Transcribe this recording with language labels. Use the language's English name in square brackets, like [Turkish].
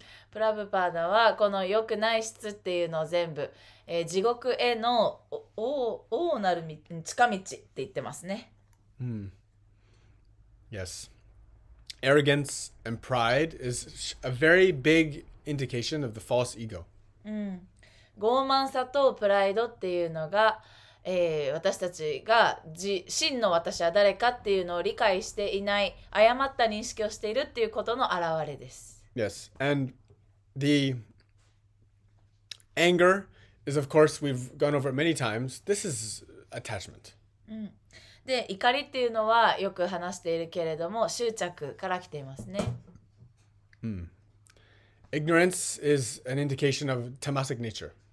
[Japanese] プラブパーダはこの良くない質っていうのを全部、地獄への王なる近道って言ってますね。 [English] Yes. Arrogance and pride is a very big indication of the false ego. [Japanese] 傲慢さとプライドっていうのが、私たちが真の私は誰かっていうのを理解していない誤った認識をしているっていうことの表れです。 [English] Yes. And the anger is, of course, we've gone over it many times. This is attachment. [Japanese] で、怒りっていうのはよく話しているけれども、執着から来ていますね。 [English] Ignorance is an indication of tamasic nature.